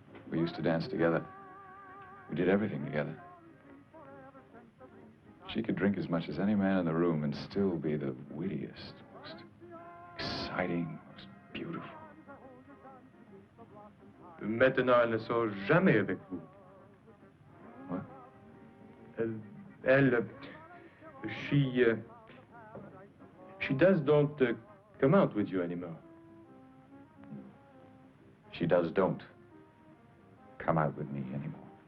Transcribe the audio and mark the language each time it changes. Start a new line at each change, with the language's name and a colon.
English: We used to dance together. We did everything together. She could drink as much as any man in the room and still be the wittiest, most exciting, most beautiful.
French: Maintenant, elle ne sort jamais avec vous.
English: What? She don't come out with you anymore. She don't come out with me anymore.